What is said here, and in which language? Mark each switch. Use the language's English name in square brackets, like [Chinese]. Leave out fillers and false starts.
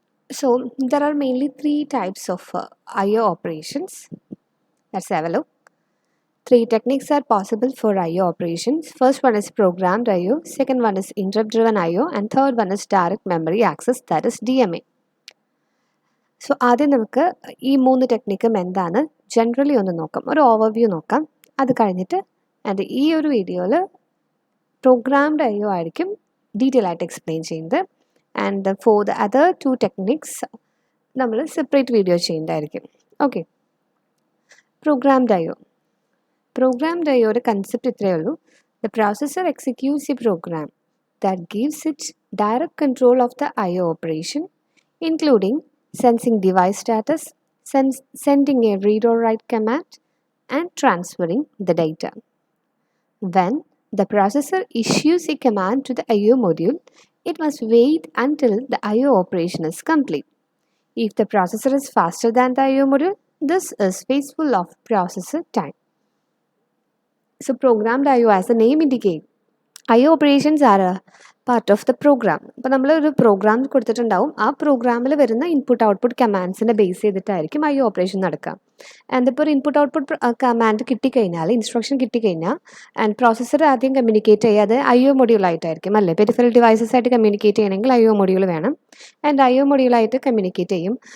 [English] So there are mainly three types of IO operations. Let's have a look. Three techniques are possible for IO operations. First one is programmed IO, second one is interrupt-driven IO, and third one is direct memory access, that is DMA. [Malayalam] So ആദ്യം നമുക്ക് ഈ മൂന്ന് ടെക്നിക്കും എന്താണ് generally ഒന്ന് നോക്കാം, ഒരു overview നോക്കാം. അത് കഴിഞ്ഞിട്ട് ആൻഡ് ഈ ഒരു വീഡിയോയിൽ പ്രോഗ്രാംഡ് IO ആയിരിക്കും ഡീറ്റെയിൽ ആയിട്ട് എക്സ്പ്ലെയിൻ ചെയ്യുന്നത്. [English] and for the other two techniques [Malayalam] നമ്മൾ സെപ്പറേറ്റ് വീഡിയോ ചെയ്യുന്നതായിരിക്കും. [English] Okay, programmed IO. Programmed IO concept [Malayalam] ഇത്രയേ ഉള്ളൂ. [English] The processor executes a program that gives it direct control of the IO operation, including sensing device status, sending a read or write command, and transferring the data. When the processor issues a command to the IO module, it must wait until the IO operation is complete. If the processor is faster than the IO module, this is wasteful of processor time. So programmed IO, as the name indicates, IO operations are a part of the program. [Malayalam] അപ്പോൾ നമ്മൾ ഒരു programme കൊടുത്തിട്ടുണ്ടാവും, ആ പ്രോഗ്രാമിൽ വരുന്ന input output കമാൻഡ്സിനെ base ചെയ്തിട്ടായിരിക്കും IO operation നടക്കുക. And ഇപ്പോൾ ഒരു ഇൻപുട്ട് ഔട്ട്പുട്ട് കമാൻഡ് കിട്ടിക്കഴിഞ്ഞാൽ, ഇൻസ്ട്രക്ഷൻ കിട്ടിക്കഴിഞ്ഞാൽ ആൻഡ് പ്രോസസ്സർ ആദ്യം കമ്മ്യൂണിക്കേറ്റ് ചെയ്യാതെ IO മൊഡ്യൂളായിട്ടായിരിക്കും അല്ലേ. പെരിഫറൽ ഡിവൈസസ് ആയിട്ട് കമ്മ്യൂണിക്കേറ്റ് ചെയ്യണമെങ്കിൽ IO മൊഡ്യൂൾ വേണം. ആൻഡ് IO മൊഡ്യൂളായിട്ട് കമ്മ്യൂണിക്കേറ്റ് ചെയ്യും.